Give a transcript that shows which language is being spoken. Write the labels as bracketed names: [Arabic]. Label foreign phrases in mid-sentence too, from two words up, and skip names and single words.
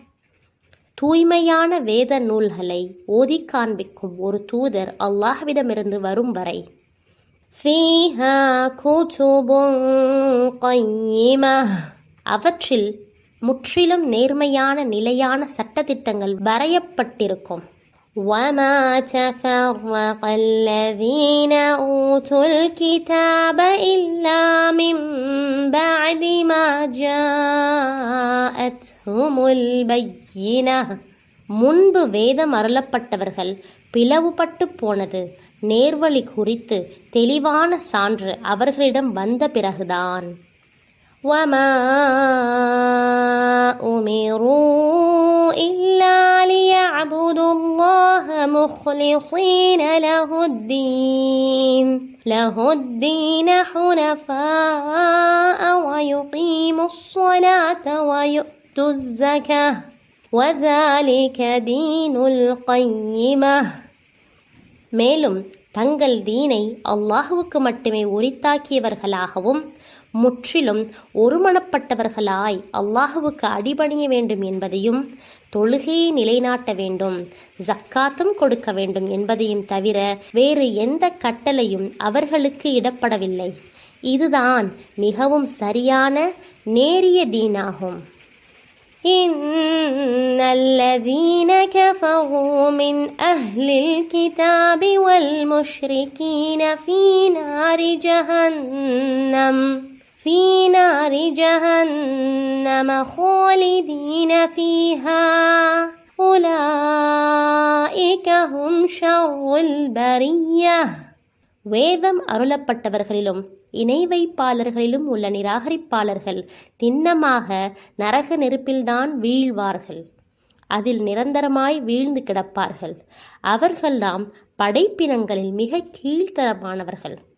[Tamil] தூய்மையான வேத நூல்களை ஓதி காண்பிக்கும் ஒரு தூதர் அல்லாஹ்விடமிருந்து வரும் வரை [Arabic] فيها كتب قيمة. [Tamil] அவற்றில் முற்றிலும் நேர்மையான நிலையான சட்டதிட்டங்கள் வரையப்பட்டிருக்கும். [Arabic] وَمَا تَفَرَّقَ الَّذِينَ أُوتُوا الْكِتَابَ إِلَّا مِن بَعْدِ مَا جَاءَتْهُمُ الْبَيِّنَةُ. [Tamil] முன்பு வேதம் அருளப்பட்டவர்கள் பிளவுபட்டு போனது நேர்வழி குறித்து தெளிவான சான்று அவர்களிடம் வந்த பிறகுதான். [Arabic] وَمَا أُمِرُوا إِلَّا لِيَعْبُدُوا اللَّهَ مُخْلِصِينَ لَهُ الدِّينَ حُنَفَاءَ وَيُقِيمُوا الصَّلَاةَ وَيُؤْتُوا الزَّكَاةَ وَذَلِكَ دِينُ الْقَيِّمَةِ. [Tamil] மேலும் தங்கள் தீனை அல்லாஹுவுக்கு மட்டுமே உரித்தாக்கியவர்களாகவும் முற்றிலும் ஒருமனப்பட்டவர்களாய் அல்லாஹுவுக்கு அடிபணிய வேண்டும் என்பதையும், தொழுகையை நிலைநாட்ட வேண்டும், ஜக்காத்தும் கொடுக்க வேண்டும் என்பதையும் தவிர வேறு எந்த கட்டளையும் அவர்களுக்கு இடப்படவில்லை. இதுதான் மிகவும் சரியான நேரிய தீனாகும். [Arabic] إِنَّ الَّذِينَ كَفَرُوا مِنْ أَهْلِ الْكِتَابِ وَالْمُشْرِكِينَ في نار جهنم خالدين فيها أولئك هم شر البرية. [Tamil] வேதம் அருளப்பட்டவர்களிலும் இணை வைப்பாளர்களிலும் உள்ள நிராகரிப்பாளர்கள் திண்ணமாக நரக நெருப்பில்தான் வீழ்வார்கள். அதில் நிரந்தரமாய் வீழ்ந்து கிடப்பார்கள். அவர்கள்தாம் படைப்பினங்களில் மிக கீழ்த்தரமானவர்கள்.